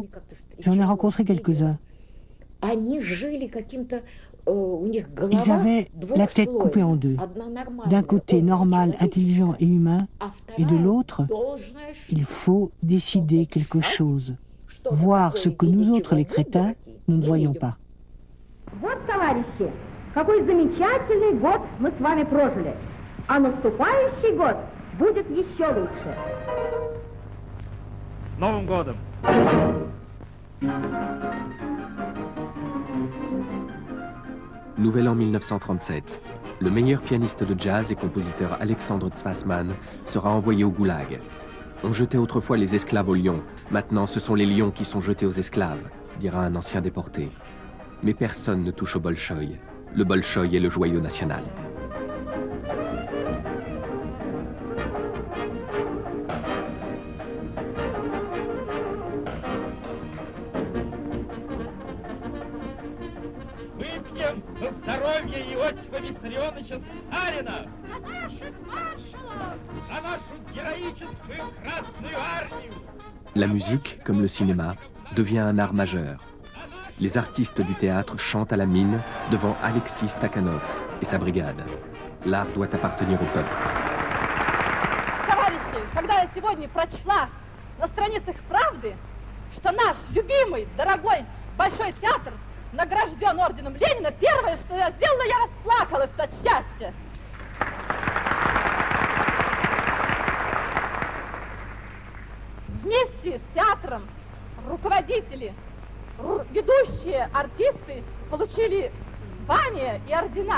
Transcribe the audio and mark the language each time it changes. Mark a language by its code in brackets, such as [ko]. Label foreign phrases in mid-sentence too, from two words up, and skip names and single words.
[fr] J'en ai rencontré quelques-uns. Ils avaient la tête coupée en deux. D'un côté normal, intelligent et humain, et de l'autre, il faut décider quelque chose. Voir ce que nous autres, les crétins, nous ne voyons pas. [ru] Вот, товарищи, какой замечательный год мы с вами прожили. А наступающий год будет еще лучше. С Новым годом! [fr] Nouvel an 1937. Le meilleur pianiste de jazz et compositeur Alexandre Tzfassman sera envoyé au goulag. On jetait autrefois les esclaves aux lions. Maintenant, ce sont les lions qui sont jetés aux esclaves, dira un ancien déporté. Mais personne ne touche au Bolchoï. Le Bolchoï est le joyau national. [ru] Выпьем за здоровье Иосифа Виссарионовича Сталина! За наших маршалов! [fr] La musique, comme le cinéma, devient un art majeur. Les artistes du théâtre chantent à la mine devant Alexis Stakhanov et sa brigade. L'art doit appartenir au peuple. [ru] Товарищи, когда я сегодня прочла на страницах «Правды», что наш любимый, дорогой Большой театр награжден орденом Ленина, первое, что я сделала, я расплакалась от счастья. Вместе с театром руководители, ведущие артисты получили звания и ордена.